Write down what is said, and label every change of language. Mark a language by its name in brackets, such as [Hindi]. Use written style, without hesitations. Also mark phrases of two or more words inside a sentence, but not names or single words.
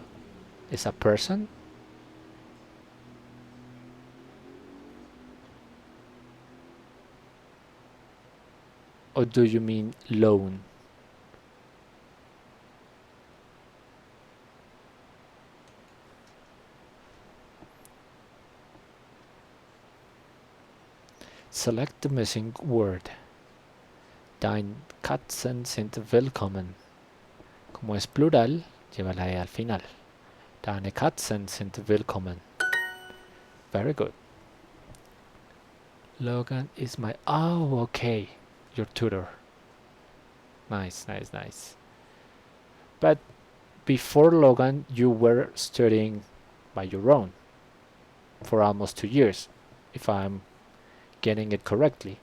[English] Is a person? Or do you mean loan? Select the missing word. [German] Deine Katzen sind willkommen. [Spanish] Como es plural, llévala ahí al final. [German] Deine Katzen sind willkommen. [English] Very good. Logan is my... Oh, okay. Your tutor. Nice. But before Logan, you were studying by your own for almost 2 years, if I'm getting it correctly.